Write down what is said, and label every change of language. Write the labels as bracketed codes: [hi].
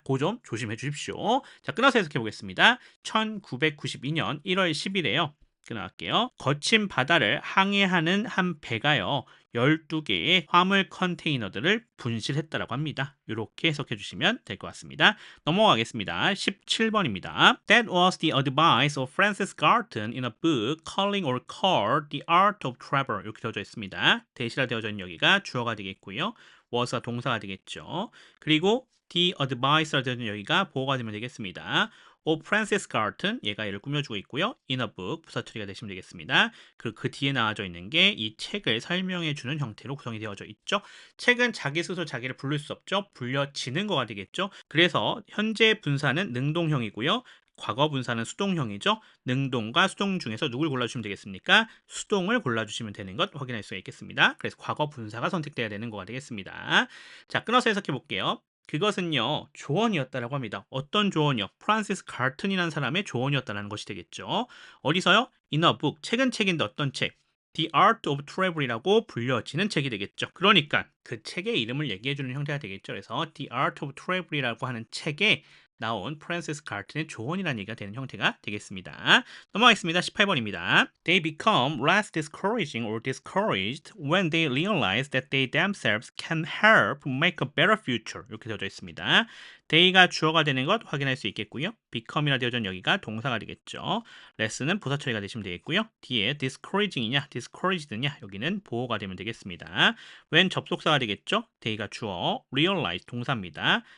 [ko] 그 점 조심해 주십시오. 자, 끊어서 해석해 보겠습니다. 1992년 1월 10일에요. 끊어갈게요. 거친 바다를 항해하는 한 배가요. 12개의 화물 컨테이너들을 분실했다라고 합니다. 이렇게 해석해 주시면 될 것 같습니다. 넘어가겠습니다. 17번입니다. [en] That was the advice of Francis Galton in a book calling or called The Art of Travel. [ko] 이렇게 되어져 있습니다. 대시라 되어져 있는 여기가 주어가 되겠고요. was가 동사가 되겠죠. 그리고 the advice라 되어져 있는 여기가 보어가 되면 되겠습니다. [en] of Francis Galton, [ko] 얘가 얘를 꾸며주고 있고요. [en] in a book, [ko] 부사 처리가 되시면 되겠습니다. 그리고 그 뒤에 나와져 있는 게 이 책을 설명해주는 형태로 구성이 되어져 있죠. 책은 자기 스스로 자기를 부를 수 없죠. 불려지는 거가 되겠죠. 그래서 현재 분사는 능동형이고요. 과거 분사는 수동형이죠. 능동과 수동 중에서 누굴 골라주시면 되겠습니까? 수동을 골라주시면 되는 것 확인할 수가 있겠습니다. 그래서 과거 분사가 선택돼야 되는 거가 되겠습니다. 자, 끊어서 해석해 볼게요. 그것은요 조언이었다라고 합니다. 어떤 조언이요? 프란시스 갈튼이라는 사람의 조언이었다는 것이 되겠죠. 어디서요? [en] In a book, [ko] 책은 책인데 어떤 책? The Art of Travel이라고 불려지는 책이 되겠죠. 그러니까 그 책의 이름을 얘기해주는 형태가 되겠죠. 그래서 The Art of Travel이라고 하는 책에 나온 프란시스 갈튼의 조언이라는 얘기가 되는 형태가 되겠습니다. 넘어가겠습니다. 18번입니다. [en] They become less discouraging or discouraged when they realize that they themselves can help make a better future. [ko] 이렇게 되어져 있습니다. they가 주어가 되는 것 확인할 수 있겠고요. become이라 되어져 있는 여기가 동사가 되겠죠. less는 부사 처리가 되시면 되겠고요. 뒤에 discouraging이냐 discouraged냐 여기는 보어가 되면 되겠습니다. when 접속사가 되겠죠. they가 주어, realize 동사입니다.